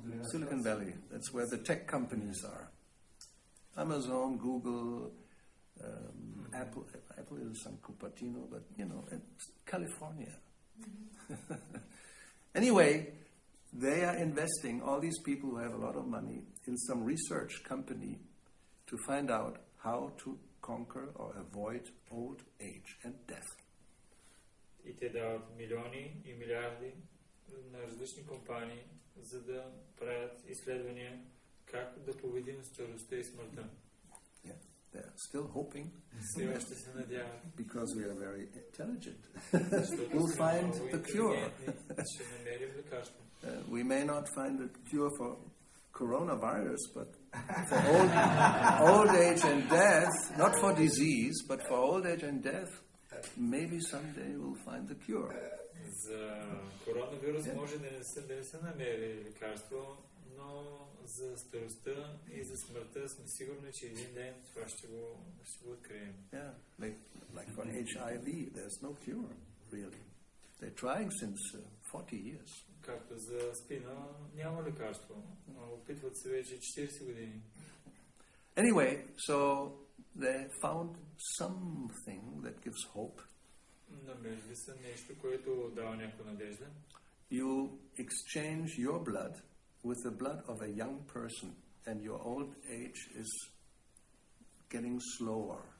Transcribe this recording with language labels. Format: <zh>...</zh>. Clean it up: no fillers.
<en>Silicon Valley, that's where the tech companies are. Amazon, Google, Apple is some Cupertino, but it's California. Anyway, they are investing, all these people who have a lot of money, in some research company to find out how to conquer or avoid old age and death.</en> <bg>И те дават милиони и милиарди на различни компании, за да правят изследвания как да победим старостта и смъртта.</bg> <en>Yeah, they're still hoping.</en> <bg>Все още се надяват.</bg> <en>Because we are very intelligent. We'll find the cure.</en> <bg>Ще намерим лекарство.</bg> <en>We may not find the cure for coronavirus, but for old age and death, not for disease, but for old age and death, maybe someday we'll find the cure.</en> <bg>За коронавирус може да не се намери лекарство, но за старостта и за смъртта сме сигурни, че един ден това ще го открием.</bg> <en>Yeah, like for HIV, there's no cure, really. They're trying since 40 years.</en> <bg>Както за спина няма лекарство. Опитват се вече 40 години.</bg> <en>Anyway, so they found something that gives hope.</en> <bg>Намерили са нещо, което дава някаква надежда.</bg> <en>You exchange your blood with the blood of a young person, and your old age is getting slower.</en>